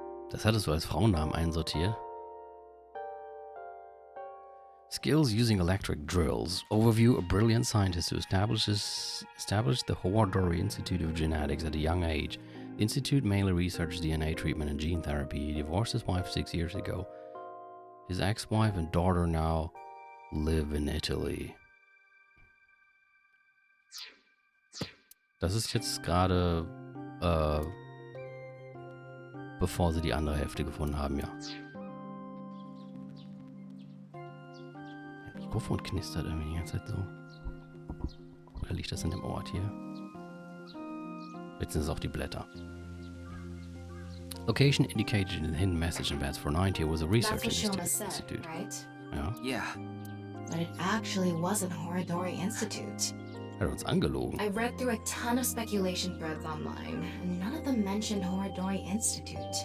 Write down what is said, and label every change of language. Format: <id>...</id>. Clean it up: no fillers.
<de>Das hattest du als Frauennamen einsortiert.</de> <en>Skills using electric drills. Overview: a brilliant scientist who established the Horidori Institute of Genetics at a young age. The institute mainly researches DNA treatment and gene therapy. He divorced his wife 6 years ago. His ex-wife and daughter now live in Italy.</en> <de>Das ist jetzt gerade, bevor sie die andere Hälfte gefunden haben, ja. Mein Mikrofon knistert irgendwie die ganze Zeit so. Oder liegt das in dem Ort hier? Jetzt sind es auch die Blätter.</de> <en>Location indicated in the hidden message in Bats 490 was a research That's what Shoma institute. said, right?</en> <de>Ja,</de> <en>Yeah. But it actually wasn't Horidori Institute.</en> <de>er hat uns angelogen.</de> <en>I read through a ton of speculation threads online, and none of them mentioned Horidori Institute.</en>